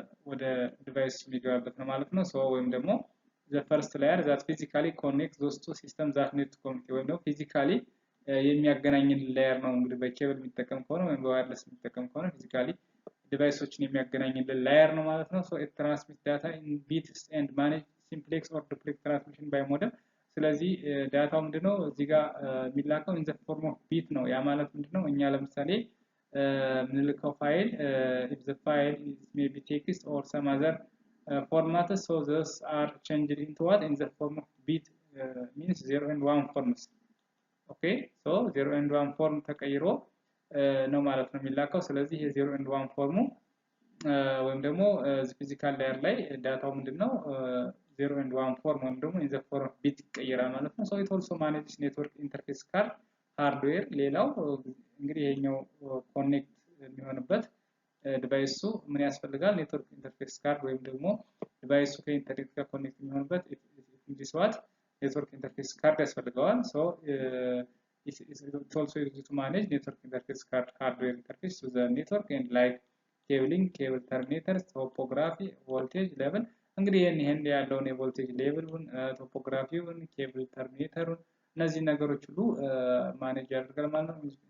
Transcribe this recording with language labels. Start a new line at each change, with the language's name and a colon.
Amharic: ወደ ዲቫይስ የሚገባበት ነው ማለት ነው። ሶ ወይም ደግሞ
English: the first layer that physically connects those two systems that need to communicate
Amharic: ወይም ደግሞ ፊዚካሊ የሚያገናኝን ላየር ነው። እንግዲህ በኬብል የሚጠቀም ከሆነ ወይም በዋየርለስ የሚጠቀም ከሆነ ፊዚካሊ ዲቫይሶችን የሚያገናኝልን ላየር ነው ማለት ነው።
English: so it transmits data in bits and manage simplex or duplex transmission by modem.
Amharic: ስለዚህ ዳታው ምንድነው እዚህ ጋር የሚላከው
English: in the form of bit
Amharic: ነው። ያ ማለት ምንድነው እኛ ለምሳሌ ምንልከው ፋይል
English: if the file is maybe text or some other format, so those are changed into what in the form of bit, means 0 and 1 forms. okay, so 0 and 1 form
Amharic: ተቀይሮ ነው ማለት ነው የሚላከው። ስለዚህ ይሄ
English: 0 and 1
Amharic: ፎርሙ ወይም ደግሞ ፊዚካል ላየር ላይ ዳታው ምንድነው
English: 0 and 1 form ወይም ደግሞ in the form of bit
Amharic: ይቀየራል ማለት ነው።
English: so it also manages network interface card hardware.
Amharic: ሌላው እንግዲህ ይሄኛው ኮኔክት የሚሆንበት ዲቫይሱ ምን ያስፈልጋል ኔትወርክ ኢንተርፌስ ካርድ ወይም ደግሞ ዲቫይሱ ከኢንተርኔት ጋር ኮኔክት የሚሆንበት
English: this what network interface card
Amharic: ያስፈልገዋል።
English: so it also used to manage network interface card hardware interface to the network and like cabling, cable terminators, topography, voltage level
Amharic: እንግዲህ ይሄን ያለውን የቮልቴጅ ሌቭሉን ቶፖግራፊውን ኬብል ተርሚኔተሩን እነዚህ ነገሮች ሁሉ ማኔጅ ያደርጋል ማለት ነው።